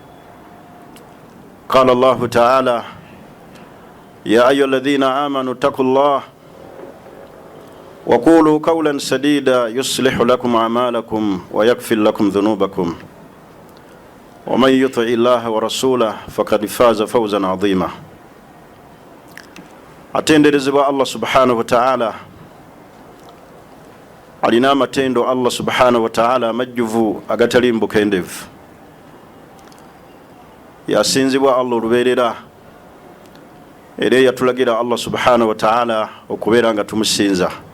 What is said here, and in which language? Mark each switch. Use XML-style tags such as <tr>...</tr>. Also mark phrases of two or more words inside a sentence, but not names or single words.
<ar>قال الله تعالى: يا أيها الذين آمنوا اتقوا الله وقولوا قولا سديدا يصلح لكم أعمالكم ويغفر لكم ذنوبكم ومن يطع الله ورسوله فقد فاز فوزا عظيما.</ar> <lg>Atenderezebwa Allah</lg> <ar>سبحانه وتعالى,</ar> <lg>alina amatendo Allah</lg> <ar>سبحانه وتعالى</ar> <lg>amajjuvu agatali mbukendevu. Yasinzibwa Allah olubeerera era yatulagira Allah</lg> <ar>سبحانه وتعالى</ar> <lg>okubeera nga tumusinza.</lg>